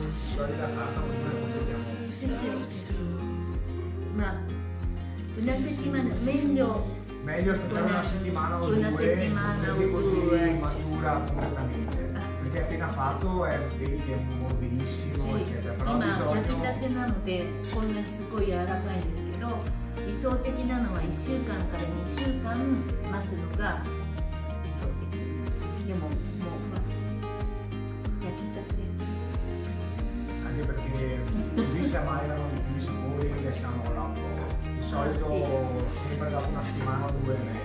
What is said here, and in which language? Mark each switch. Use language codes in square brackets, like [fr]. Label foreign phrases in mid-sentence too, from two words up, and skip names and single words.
[it] La carta Sì, sì. Ma una settimana, meglio aspettare una settimana o una due, settimana o perché così due. matura completamente. Perché appena fatto vedi che è morbidissimo, eccetera. Però [ja] 今 [it] di [ja] 焼き [it] solito [ja] たてなのでこんなにすごい柔らかいんですけど、理想的なのは1週間から2週間待つのが理想的。でももう焼きたて。 [it] anche perché così si ammalano di più i sapori che lasciamo là un po'. Di solito sempre dopo una settimana o due è meglio.